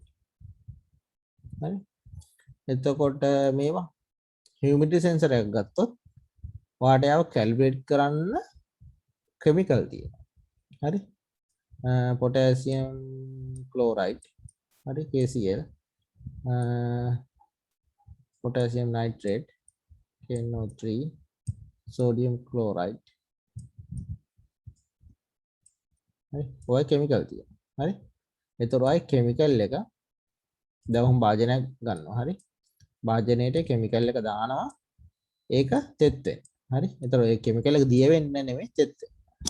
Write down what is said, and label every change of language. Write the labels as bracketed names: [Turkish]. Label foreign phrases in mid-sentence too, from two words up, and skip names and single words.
[Sinhala] හරි. එතකොට මේවා [English] humidity sensor [Sinhala] එකක් ගත්තොත් වාට යව කැල්කුලේට් කරන්න කෙමිකල් තියෙනවා. හරි. [English] potassium chloride [Sinhala] හරි [English] KCl potassium nitrate KNO3 sodium chloride [Sinhala] හරි ඔය කෙමිකල් තියෙනවා. හරි. ඒතර ඔය කෙමිකල් එක දැන් භාජනයක් ගන්නවා. හරි. භාජනයේට කෙමිකල් එක දානවා. ඒක තෙත් වෙනවා. හරි. ඒතර ඔය කෙමිකල් එක දිය වෙන්නේ නෙමෙයි තෙත් වෙනවා.